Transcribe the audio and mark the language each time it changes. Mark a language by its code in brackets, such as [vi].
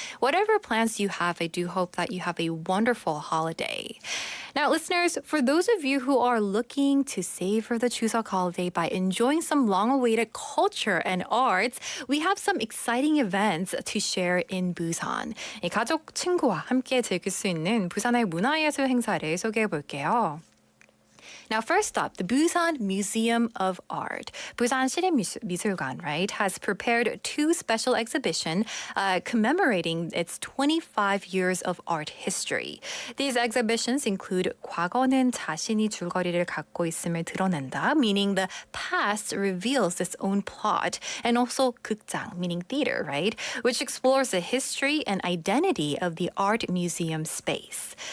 [en] Whatever plans you have, I do hope that you have a wonderful holiday. Now, listeners, for those of you who are looking to savor the Chuseok holiday by enjoying some long-awaited culture and arts, we have some exciting events to share in Busan. [ko] 이 가족, 친구와 함께 즐길 수 있는 부산의 문화예술 행사를 소개해 볼게요. [en] Now, first up, the Busan Museum of Art. Busan 시립미술관, right, has prepared 2 special exhibitions commemorating its 25 years of art history. These exhibitions include [ko] 과거는 자신이 줄거리를 갖고 있음을 드러낸다, [en] meaning the past reveals its own plot, and also 극장, meaning theater, right, which explores the history and identity of the art museum space.